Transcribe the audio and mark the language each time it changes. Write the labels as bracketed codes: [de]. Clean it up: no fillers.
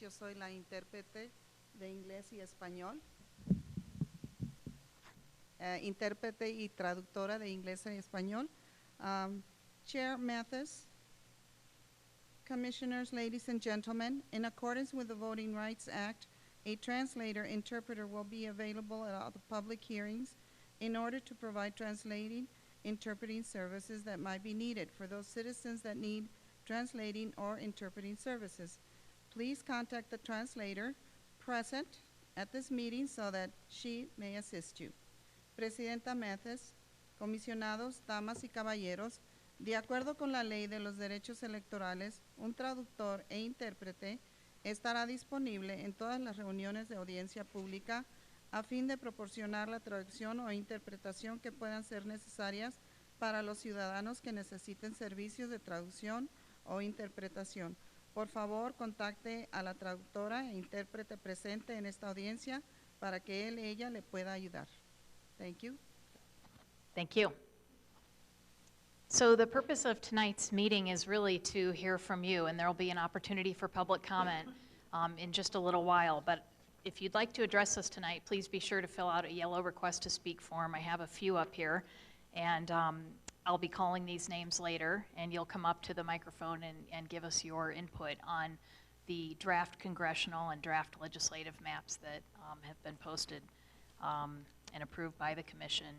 [es] Yo soy la intérprete de inglés y español. Intérprete y traductora de inglés y español. [en] Chair Mathis, Commissioners, ladies and gentlemen, in accordance with the Voting Rights Act, a translator-interpreter will be available at all the public hearings in order to provide interpreting services that might be needed for those citizens that need translating or interpreting services. Please contact the translator present at this meeting so that she may assist you. [es] Presidenta Mathis, comisionados, damas y caballeros, de acuerdo con la ley de los derechos electorales, un traductor e intérprete estará disponible en todas las reuniones de audiencia pública a fin de proporcionar la traducción o interpretación que puedan ser necesarias para los ciudadanos que necesiten servicios de traducción o interpretación. Por favor, contacte a la traductora e intérprete presente en esta audiencia para que ella le pueda ayudar. [en] Thank you. Thank you. So the purpose of tonight's meeting is really to hear from you, and there will be an opportunity for public comment in just a little while. But if you'd like to address us tonight, please be sure to fill out a yellow request to speak form. I have a few up here, and I'll be calling these names later, and you'll come up to the microphone and give us your input on the draft congressional and draft legislative maps that have been posted and approved by the commission.